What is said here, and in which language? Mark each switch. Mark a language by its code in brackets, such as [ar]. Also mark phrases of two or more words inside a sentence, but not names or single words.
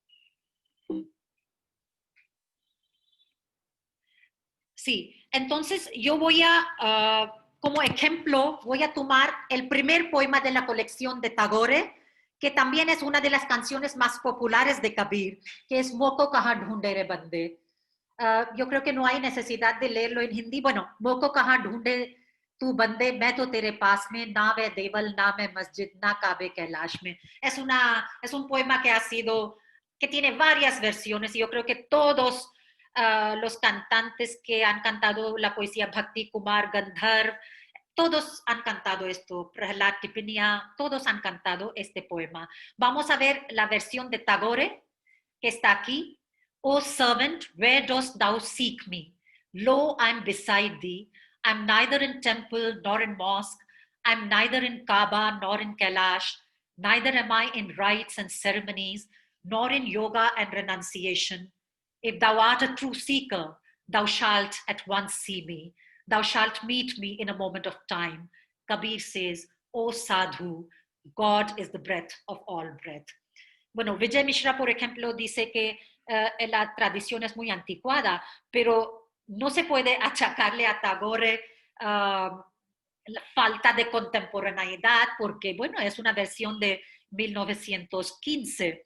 [es] Sí, entonces yo voy a, como ejemplo, voy a tomar el primer poema de la colección de Tagore, que también es una de las canciones más populares de Kabir, que es Moko Kahan Dhunde Re Bande. Yo creo que no hay necesidad de leerlo en hindi. [hi] Bueno, Moko Kahan Dhunde Tu Bande, मैं तो तेरे पास में, ना वे देवल, ना मैं मस्जिद, ना काबे कैलाश में. [es] Es un poema que tiene varias versiones, y yo creo que todos los cantantes que han cantado la poesía Bhakti, Kumar, Gandharv, todos han cantado esto. Prahlad Tipinia, todos han cantado este poema. Vamos a ver la versión de Tagore, que está aquí. [en] O servant, where dost thou seek me? Lo, I'm beside thee. I'm neither in temple nor in mosque. I'm neither in Kaaba nor in Kailash. Neither am I in rites and ceremonies, nor in yoga and renunciation. If thou art a true seeker, thou shalt at once see me. Thou shalt meet me in a moment of time. Kabir says, O sadhu, God is the breath of all breath. [es] Bueno, Vijay Mishra, por ejemplo, dice que la tradición es muy anticuada, pero no se puede achacarle a Tagore la falta de contemporaneidad, porque, bueno, es una versión de 1915.